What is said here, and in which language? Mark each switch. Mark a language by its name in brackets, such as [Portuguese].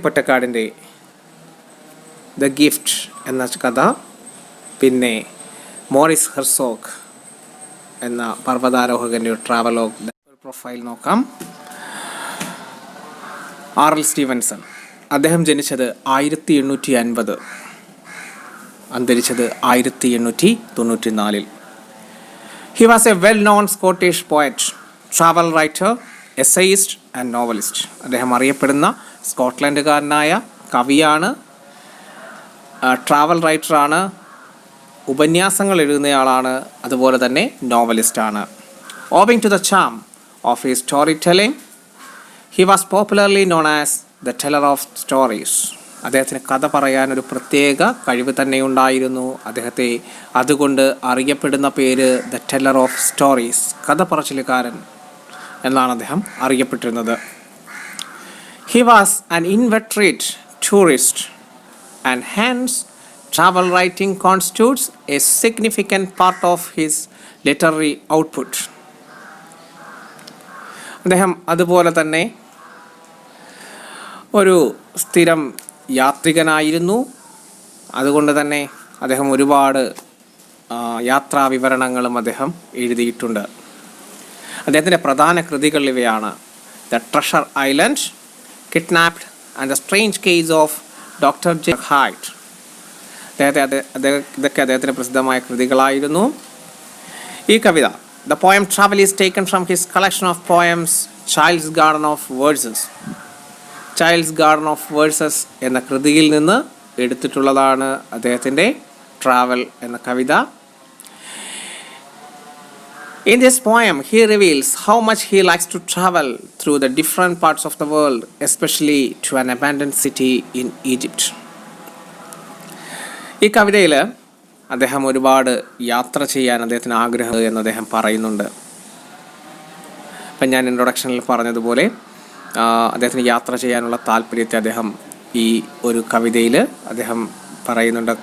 [Malayalam] പൊറ്റക്കാടിൻ്റെ the gift എന്ന കഥ, പിന്നെ മോറിസ് ഹെർസോഗ് എന്ന പർവ്വതാരോഹകൻ്റെ ഒരു ട്രാവലോഗ്. ഒരു പ്രൊഫൈൽ നോക്കാം. R.L. സ്റ്റീവൻസൺ, അദ്ദേഹം ജനിച്ചത് 1850, അന്തരിച്ചത് 1894. [English] He was a well-known Scottish poet, travel writer, essayist and novelist. [Malayalam] അദ്ദേഹം അറിയപ്പെടുന്ന സ്കോട്ട്ലൻഡുകാരനായ കവിയാണ്, ട്രാവൽ റൈറ്ററാണ്, ഉപന്യാസങ്ങൾ എഴുതുന്നയാളാണ്, അതുപോലെ തന്നെ നോവലിസ്റ്റാണ്. [English] Owing to the charm of his storytelling, he was popularly known as the teller of stories. [Malayalam] അദ്ദേഹത്തിന് കഥ പറയാനൊരു പ്രത്യേക കഴിവ് തന്നെ ഉണ്ടായിരുന്നു. അദ്ദേഹത്തെ അതുകൊണ്ട് അറിയപ്പെടുന്ന പേര് ദ ടെല്ലർ ഓഫ് സ്റ്റോറീസ്, കഥ പറച്ചിലുകാരൻ എന്നാണ് അദ്ദേഹം അറിയപ്പെട്ടിരുന്നത്. [English] He was an inveterate tourist and hence travel writing constitutes a significant part of his literary output. [Malayalam] അദ്ദേഹം അതുപോലെ തന്നെ ഒരു സ്ഥിരം യാത്രികനായിരുന്നു. അതുകൊണ്ട് തന്നെ അദ്ദേഹം ഒരുപാട് യാത്രാ വിവരണങ്ങളും അദ്ദേഹം എഴുതിയിട്ടുണ്ട്. അദ്ദേഹത്തിൻ്റെ പ്രധാന കൃതികൾ ഇവയാണ്: the treasure island, kidnapped and the strange case of doctor ജെക്കിൾ hide. ഇതൊക്കെ അദ്ദേഹത്തിൻ്റെ പ്രസിദ്ധമായ കൃതികളായിരുന്നു. ഈ കവിത, [English] The poem travel is taken from his collection of poems child's garden of verses. [Malayalam] Child's garden of versus എന്ന കൃതിയിൽ നിന്ന് എടുത്തിട്ടുള്ളതാണ് അദ്ദേഹത്തിൻ്റെ ട്രാവൽ എന്ന കവിത. [English] In this poem, he reveals how much he likes to travel through the different parts of the world, especially to an abandoned city in Egypt. [Malayalam] ഈ കവിതയിൽ അദ്ദേഹം ഒരുപാട് യാത്ര ചെയ്യാൻ അദ്ദേഹത്തിന് ആഗ്രഹം എന്ന് അദ്ദേഹം പറയുന്നുണ്ട്. ഇപ്പം ഞാൻ ഇൻട്രൊഡക്ഷനിൽ പറഞ്ഞതുപോലെ അദ്ദേഹത്തിന് യാത്ര ചെയ്യാനുള്ള താല്പര്യത്തെ അദ്ദേഹം ഈ ഒരു കവിതയിൽ അദ്ദേഹം പറയുന്നുണ്ട്.